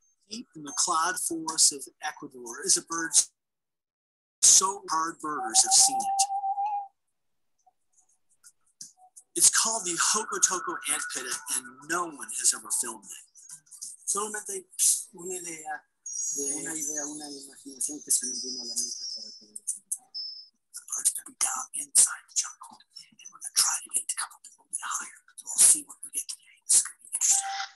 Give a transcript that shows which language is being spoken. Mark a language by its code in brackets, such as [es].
[en] Deep in the cloud forests of Ecuador is a bird so hard birders have seen it. It's called the Hokotoco ant pita, and no one has ever filmed it. [es] Solamente una idea, una imaginación que se me vino a la mente para poder hacer. [en] The bird's gonna be down inside the jungle, and we're gonna try to get to come up a little bit higher. So we'll see what we get today. This is gonna be interesting.